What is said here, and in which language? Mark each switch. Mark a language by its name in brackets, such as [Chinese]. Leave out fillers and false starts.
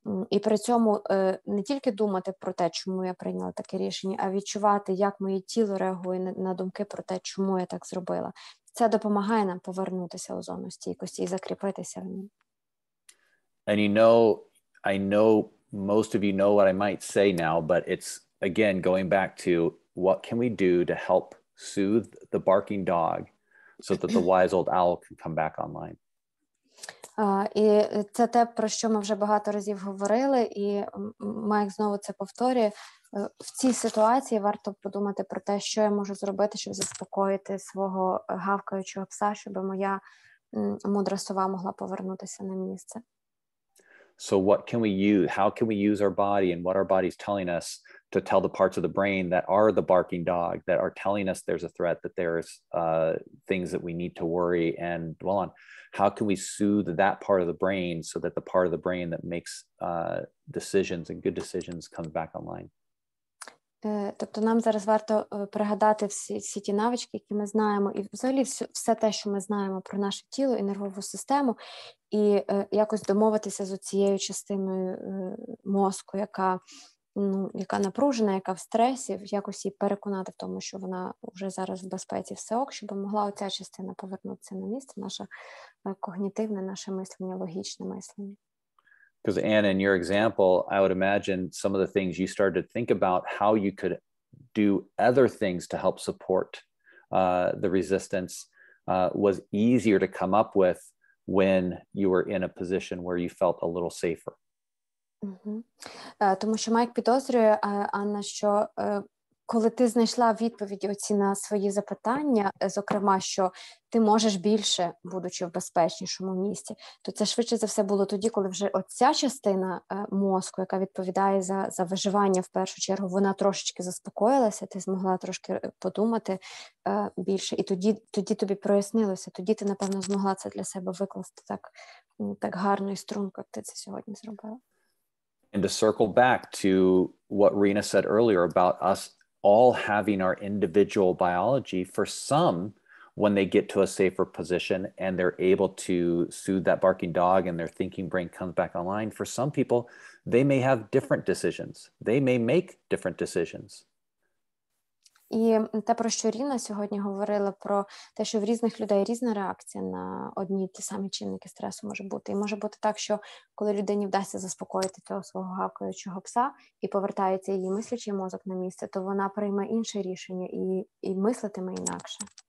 [Ukrainian] І при цьому не тільки думати про те, чому я прийняла таке рішення, а відчувати, як моє тіло реагує на думки про те, чому я так зробила. Це допомагає нам повернутися у зону стійкості і закріпитися в ній. [English] And I know most of you know what I might say now, but it's, again, going back to what can we do to help soothe the barking dog so that the wise old owl can come back online. [Ukrainian] І це те, про що ми вже багато разів говорили, і Майк знову це повторює. В цій ситуації варто подумати про те, що я можу зробити, щоб заспокоїти свого гавкаючого пса, щоб моя мудра сова могла повернутися на місце. [English] So what can we use? How can we use our body and what our body's telling us to tell the parts of the brain that are the barking dog, that are telling us there's a threat, that there's things that we need to worry and dwell on? How can we soothe that part of the brain so that the part of the brain that makes decisions and good decisions comes back online? [Ukrainian] Тобто нам зараз варто пригадати всі ті навички, які ми знаємо, і взагалі все те, що ми знаємо про наше тіло і нервову систему, і якось домовитися з цією частиною мозку, яка напружена, яка в стресі, якось її переконати в тому, що вона вже зараз в безпеці, все ок, щоб могла оця частина повернутися на місце, наше когнітивне, наше мислення, логічне мислення. [English] Because Anna, in your example, I would imagine some of the things you started to think about how you could do other things to help support the resistance was easier to come up with when you were in a position where you felt a little safer. [Ukrainian] Тому що Майк підозрює, Анна, що коли ти знайшла відповіді оці на свої запитання, зокрема, що ти можеш більше, будучи в безпечнішому місці, то це швидше за все було тоді, коли вже оця частина мозку, яка відповідає за виживання в першу чергу, вона трошечки заспокоїлася, ти змогла трошки подумати більше, і тоді тобі прояснилося, тоді ти, напевно, змогла це для себе викласти так гарно і струнко, як ти це сьогодні зробила. [English] And to circle back to what Rena said earlier about us all having our individual biology, for some, when they get to a safer position and they're able to soothe that barking dog and their thinking brain comes back online, for some people, they may have different decisions. They may make different decisions. [Ukrainian] І те, про що Ріна сьогодні говорила, про те, що в різних людей різна реакція на одні й ті самі чинники стресу може бути. І може бути так, що коли людині вдасться заспокоїти цього свого гавкаючого пса і повертається її мислячий мозок на місце, то вона прийме інше рішення і мислитиме інакше.